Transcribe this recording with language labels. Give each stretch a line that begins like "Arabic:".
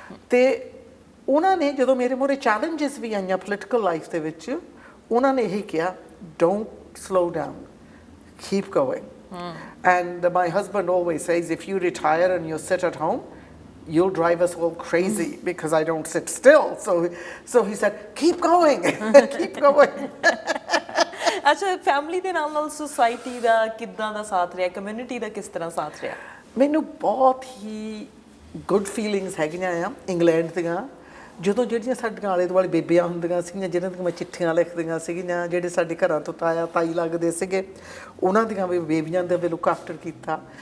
Punjabi: ਤੇ ਉਹਨਾਂ ਨੇ ਜਦੋਂ ਮੇਰੇ ਮੂਹਰੇ ਚੈਲੰਜਸ ਵੀ ਆਈਆਂ ਪੋਲੀਟੀਕਲ ਲਾਈਫ ਦੇ ਵਿੱਚ, ਉਹਨਾਂ ਨੇ ਇਹੀ ਕਿਹਾ,
English: Don't slow down, keep going. And my husband always says, if you retire and you sit at home, you'll drive us all crazy because I don't sit still. So he said, keep going, keep going.
Punjabi: ਅੱਛਾ, family ਦੇ ਨਾਲ society ਦਾ ਕਿੱਦਾਂ ਦਾ ਸਾਥ ਰਿਹਾ, community ਦਾ ਕਿਸ ਤਰ੍ਹਾਂ ਸਾਥ ਰਿਹਾ? ਮੈਨੂੰ ਬਹੁਤ ਹੀ ਗੁੱਡ ਫੀਲਿੰਗਸ ਹੈਗੀਆਂ ਆ ਇੰਗਲੈਂਡ ਦੀਆਂ। ਜਦੋਂ ਜਿਹੜੀਆਂ ਸਾਡੀਆਂ ਆਲੇ ਦੁਆਲੇ ਬੇਬੀਆਂ ਹੁੰਦੀਆਂ ਸੀਗੀਆਂ, ਜਿਹਨਾਂ ਦੀਆਂ ਮੈਂ ਚਿੱਠੀਆਂ ਲਿਖਦੀਆਂ ਸੀਗੀਆਂ, ਜਿਹੜੇ ਸਾਡੇ ਘਰਾਂ ਤੋਂ ਤਾਇਆ ਤਾਈ ਲੱਗਦੇ ਸੀਗੇ, ਉਹਨਾਂ ਦੀਆਂ ਵੀ ਬੇਬੀਆਂ ਦੇ ਵੀ
English: look after
Punjabi: ਕੀਤਾ।